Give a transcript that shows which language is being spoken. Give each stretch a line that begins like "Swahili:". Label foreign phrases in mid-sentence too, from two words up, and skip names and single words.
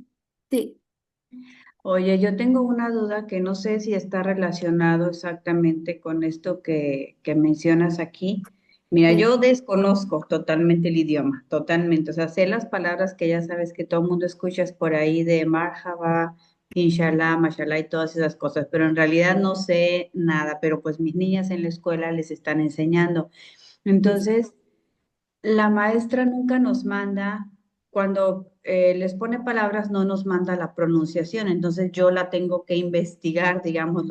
Spanish: Sí. Oye, yo tengo una duda que no sé si está relacionado exactamente con esto que mencionas aquí. Mira, Sí. yo desconozco totalmente el idioma, totalmente. O sea, sé las palabras que ya sabes que todo el mundo escuchas por ahí de
Arabic: مرحبا، إن شاء الله، ما شاء الله
Spanish: y todas esas cosas, pero en realidad no sé nada, pero pues mis niñas en la escuela les están enseñando. Entonces, la maestra nunca nos manda, cuando les pone palabras, no nos manda la pronunciación, entonces yo la tengo que investigar, digámoslo.